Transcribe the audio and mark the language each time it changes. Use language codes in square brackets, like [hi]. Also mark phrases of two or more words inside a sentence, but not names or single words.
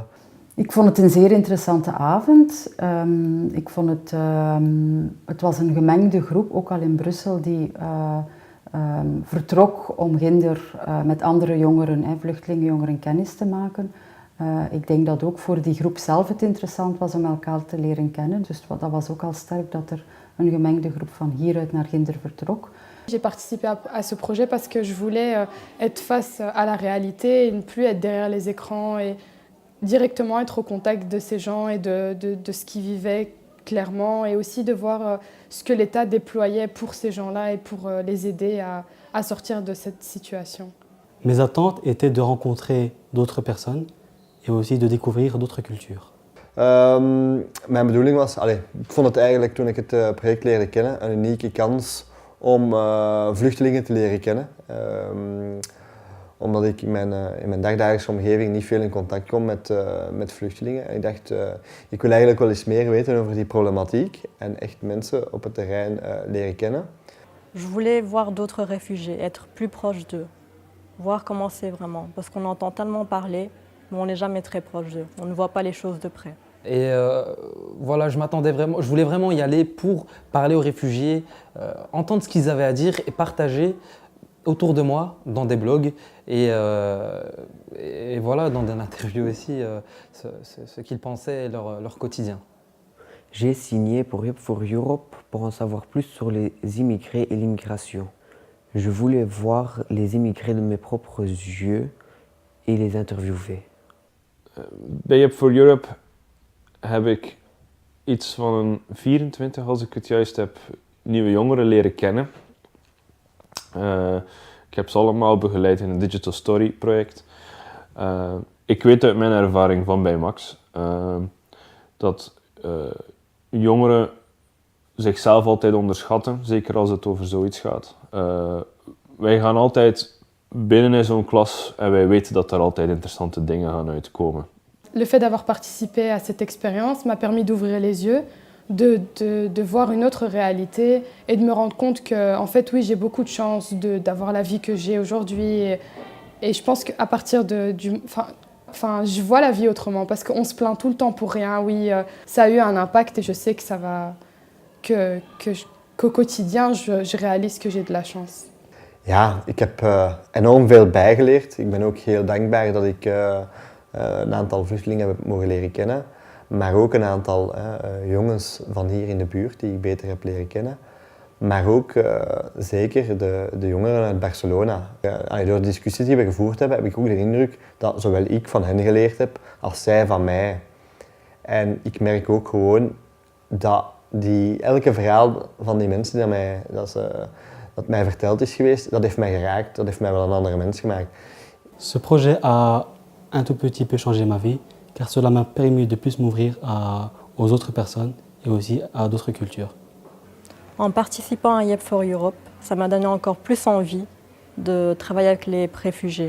[nl] Ik vond het een zeer interessante avond. Ik vond het was een gemengde groep, ook al in Brussel, die vertrok om ginder met andere jongeren, vluchtelingenjongeren, kennis te maken. Ik denk dat ook voor die groep zelf het interessant was om elkaar te leren kennen. Dus dat was ook al sterk dat er een gemengde groep van hieruit naar ginder vertrok. [fr] J'ai participé à ce projet parce que je voulais être face à la réalité et ne plus être derrière les écrans et directement être au contact de ces gens et de ce qu'ils vivaient clairement et aussi de voir ce que l'État déployait pour ces gens-là et pour les aider à sortir de cette situation. Mes attentes étaient de rencontrer d'autres personnes et aussi de découvrir d'autres cultures. [nl] Mijn bedoeling was, ik vond het eigenlijk toen ik het project leerde kennen een unieke kans om vluchtelingen te leren kennen. Omdat ik in mijn dagdagelijkse omgeving niet veel in contact kom met vluchtelingen. En ik dacht, ik wil eigenlijk wel eens meer weten over die problematiek en echt mensen op het terrein leren kennen. [fr] Je voulais voir d'autres réfugiés, être plus proche d'eux, voir comment c'est vraiment. Parce qu'on entend tellement parler, mais on n'est jamais très proche d'eux. On ne voit pas les choses de près. Et voilà, je voulais vraiment y aller pour parler aux réfugiés, entendre ce qu'ils avaient à dire et partager autour de moi, dans des blogs et voilà, dans des interviews aussi, ce qu'ils pensaient et leur quotidien. J'ai signé pour Yep for Europe pour en savoir plus sur les immigrés et l'immigration. Je voulais voir les immigrés de mes propres yeux et les interviewer. [nl] Bij Yep for Europe heb ik iets van een 24, als ik het juist heb, nieuwe jongeren leren kennen. Ik heb ze allemaal begeleid in een Digital Story project. Ik weet uit mijn ervaring van bij Max dat jongeren zichzelf altijd onderschatten, zeker als het over zoiets gaat. Wij gaan altijd binnen in zo'n klas en wij weten dat er altijd interessante dingen gaan uitkomen. [fr] Le fait d'avoir participé à cette expérience m'a permis d'ouvrir les yeux de voir une autre réalité et de me rendre compte que, en fait, oui, j'ai beaucoup de chance d'avoir la vie que j'ai aujourd'hui. Et je pense qu'à partir Enfin, je vois la vie autrement parce qu'on se plaint tout le temps pour rien. Oui, ça a eu un impact et je sais que ça va... qu'au quotidien, je réalise que j'ai de la chance. [nl] Ja, ik heb enorm veel bijgeleerd. Ik ben ook heel dankbaar dat ik een aantal vluchtelingen heb mogen leren kennen. Maar ook een aantal jongens van hier in de buurt die ik beter heb leren kennen. Maar ook zeker de jongeren uit Barcelona. Door de discussies die we gevoerd hebben, heb ik ook de indruk dat zowel ik van hen geleerd heb als zij van mij. En ik merk ook gewoon dat elke verhaal van die mensen dat mij verteld is geweest, dat heeft mij geraakt, dat heeft mij wel een andere mens gemaakt. [fr] Ce projet a un tout petit peu changé ma vie, car cela m'a permis de plus m'ouvrir aux autres personnes et aussi à d'autres cultures. En participant à Yep for Europe, ça m'a donné encore plus envie de travailler avec les réfugiés.